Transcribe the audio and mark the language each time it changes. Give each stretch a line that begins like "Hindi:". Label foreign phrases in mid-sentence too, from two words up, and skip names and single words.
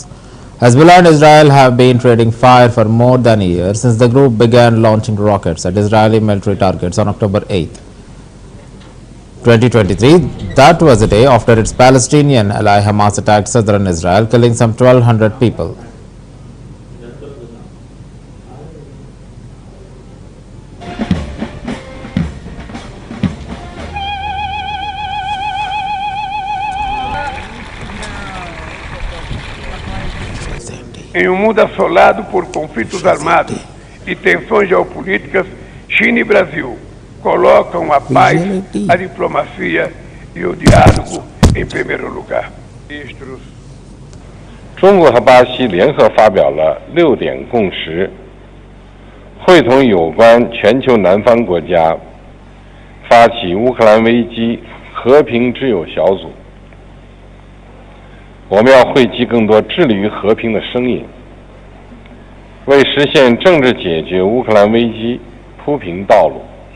English: Hezbollah and Israel have been trading fire for more than a year since the group began launching rockets at Israeli military targets on October 8, 2023. That was the day after its Palestinian ally Hamas attacked southern Israel, killing some 1,200 people.
Portuguese: Em um mundo assolado por conflitos armados e tensões geopolíticas, China e Brasil colocam a paz, a diplomacia e o diálogo em primeiro lugar. Ministros
Chinese: 中国和巴西联合发表了6点共识，会同有关全球南方国家发起乌克兰危机和平之友小组。我们要汇集更多致力于和平的声音，为实现政治解决乌克兰危机铺平道路。